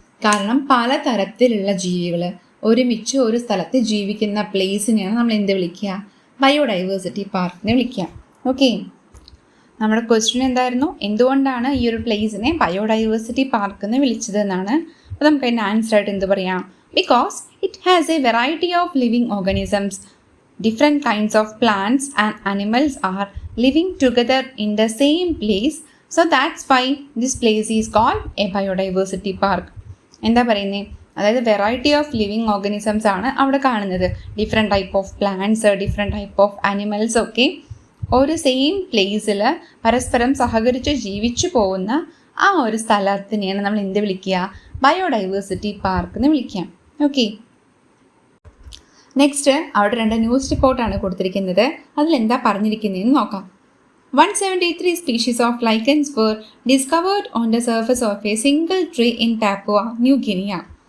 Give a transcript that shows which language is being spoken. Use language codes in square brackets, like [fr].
[ml] കാരണം പലതരത്തിലുള്ള ജീവികൾ ഒരുമിച്ച് ഒരു സ്ഥലത്ത് ജീവിക്കുന്ന പ്ലേസിനെയാണ് നമ്മൾ എന്ത് വിളിക്കുക? ബയോഡൈവേഴ്സിറ്റി പാർക്ക് എന്ന് വിളിക്കുക. ഓക്കെ, നമ്മുടെ ക്വസ്റ്റ്യൻ എന്തായിരുന്നു? എന്തുകൊണ്ടാണ് ഈ ഒരു പ്ലേസിനെ ബയോഡൈവേഴ്സിറ്റി പാർക്ക് എന്ന് വിളിച്ചത് എന്നാണ്. അപ്പോൾ നമുക്ക് അതിൻ്റെ ആൻസർ ആയിട്ട് എന്ത് പറയാം? [en] Because it has a variety of living organisms. Different kinds of plants and animals are living together in the same place. So that's why this place is called a biodiversity park. [ml] എന്താ പറയുന്നത്? അതായത് [en] variety of living organisms [ml] ആണ് അവിടെ കാണുന്നത്. [en] different type of plants, different type of animals [ml] ഒക്കെ ഒരു same പ്ലേസിൽ പരസ്പരം സഹകരിച്ച് ജീവിച്ചു പോകുന്ന ആ ഒരു സ്ഥലത്തിനെയാണ് നമ്മൾ എന്ത് വിളിക്കുക? ബയോഡൈവേഴ്സിറ്റി പാർക്ക് എന്ന് വിളിക്കുക. ഓക്കെ, നെക്സ്റ്റ് അവിടെ 2 ന്യൂസ് റിപ്പോർട്ടാണ് കൊടുത്തിരിക്കുന്നത്. അതിലെന്താ പറഞ്ഞിരിക്കുന്നതെന്ന് നോക്കാം. [en] 173 species of lichens were discovered on the surface of a single tree in Papua New Guinea.